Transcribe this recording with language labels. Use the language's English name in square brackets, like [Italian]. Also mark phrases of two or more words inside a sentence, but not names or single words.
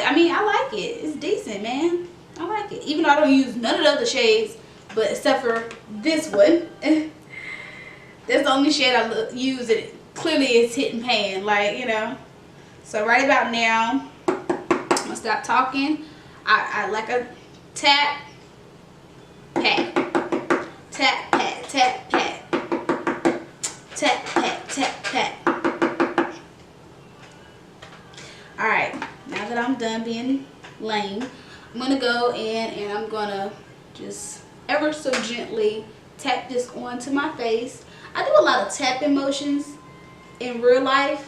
[English] I mean, I like it. It's decent, man. I like it. Even though I don't use none of the other shades, but except for this one. That's the only shade I use. It clearly is hitting pan, like, you know. So right about now, I'm gonna stop talking. I like a tap, pat, tap, pat, tap, pat, tap, pat, tap, pat. All right, now that I'm done being lame, I'm gonna go in and I'm gonna just ever so gently tap this onto my face. I do a lot of tapping motions in real life.